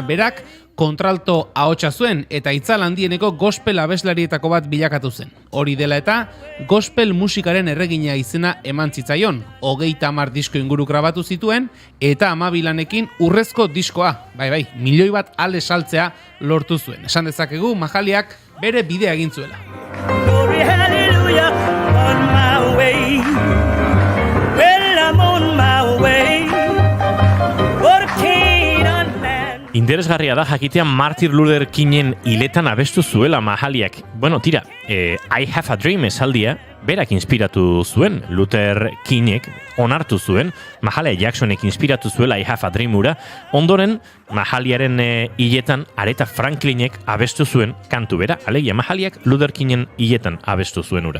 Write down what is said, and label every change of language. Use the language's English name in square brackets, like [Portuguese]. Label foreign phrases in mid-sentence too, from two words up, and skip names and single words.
[Basque] Berak, kontralto ahotsa zuen eta itzal handieneko gospel abeslarietako bat bilakatu zen. Hori dela eta, gospel musikaren erregina izena eman zitzaion. 30 disko inguru grabatu zituen eta 12 lanekin urrezko diskoa. Bai, 1 milioi bat ale saltzea lortu zuen. Esan dezakegu, Mahaliak bere bidea egin zuela. [English] Glory, hallelujah, on my way. Well, I'm on my way. [Basque] Interesgarria da jakitea Martin Luther Kingen hiletan abestu zuela Mahaliak. Bueno, tira, I Have a Dream esaldia berak inspiratu zuen, Luther Kingek onartu zuen, Mahalia Jacksonek inspiratu zuela I Have a Dream ura, ondoren Mahaliaren hiletan Aretha Franklinek abestu zuen kantu bera, alegia Mahaliak Luther Kingen hiletan abestu zuen ura.